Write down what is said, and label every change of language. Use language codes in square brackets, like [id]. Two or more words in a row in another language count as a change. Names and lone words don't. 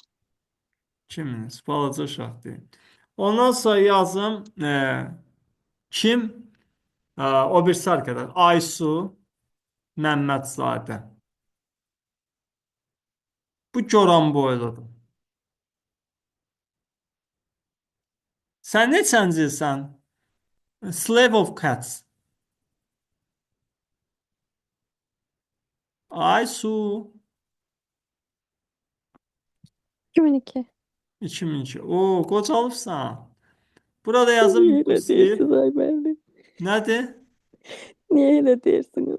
[az] kiminiz? Balaca uşaq deyil. Ondan sonra yazım kim? O birisi arkadaş. Aysu Məmmədzadə. Bu Goran boyludur. Sən neçəncisən? [en] Slave of Cats. [az] Aysu 2002. 2002. Oo, qocalıbsan. Burada yazım [tr] Niye öyle Lucy. diyorsunuz Ayberli? [az] Nədir? [tr] Niye öyle diyorsunuz?